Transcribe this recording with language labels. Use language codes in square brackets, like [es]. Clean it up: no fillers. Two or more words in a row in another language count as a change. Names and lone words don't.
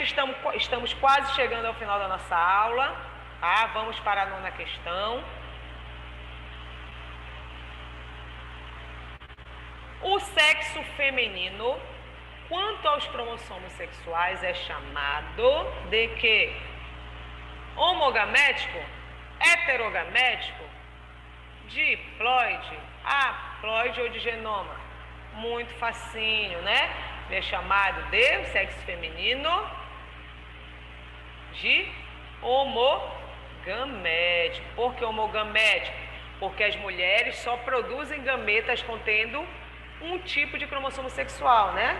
[pt] Estamos quase chegando ao final da nossa aula. Tá? Vamos para a 9ª questão. O sexo feminino, quanto aos cromossomos sexuais, é chamado de quê? Homogamético? Heterogamético? Diploide? Haploide ou de genoma? Muito facinho, né? É chamado de sexo feminino de homogamético. Por que homogamético? Porque as mulheres só produzem gametas contendo um tipo de cromossomo sexual, né?